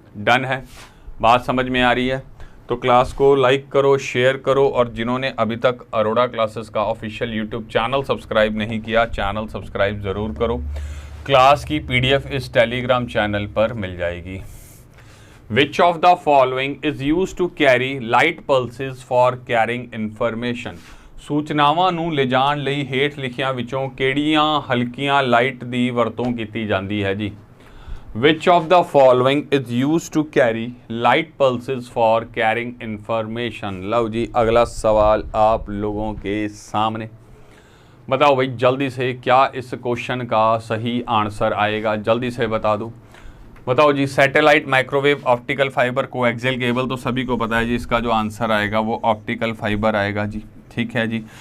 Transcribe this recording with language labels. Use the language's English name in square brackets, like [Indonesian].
[Hindi] Done है, बात समझ में आ रही है? तो क्लास को लाइक करो, शेयर करो, और जिन्होंने अभी तक अरोड़ा क्लासेस का ऑफिशियल यूट्यूब चैनल सब्सक्राइब नहीं किया, चैनल सब्सक्राइब ज़रूर करो। क्लास की PDF इस टेलीग्राम चैनल पर मिल जाएगी। [English] Which of the following is use to carry light pulses for carrying information. [Punjabi] सूचनावां ਨੂੰ ਲਿਜਾਣ ਲਈ ਹੇਠ ਲਿਖਿਆਂ ਵਿੱਚੋਂ ਕਿਹੜੀਆਂ ਹਲਕੀਆਂ ਲਾਈਟ ਦੀ ਵਰਤੋਂ ਕੀਤੀ ਜਾਂਦੀ ਹੈ ਜੀ। [English] Which of the following is used to carry light pulses for carrying information? [Hindi] लो जी अगला सवाल आप लोगों के सामने। बताओ भाई जल्दी से, क्या इस क्वेश्चन का सही आंसर आएगा, जल्दी से बता दो। बताओ जी, satellite, microwave, optical fibre, coaxial cable, तो सभी को पता है जी इसका जो आंसर आएगा वो ऑप्टिकल फाइबर आएगा जी। ठीक है जी।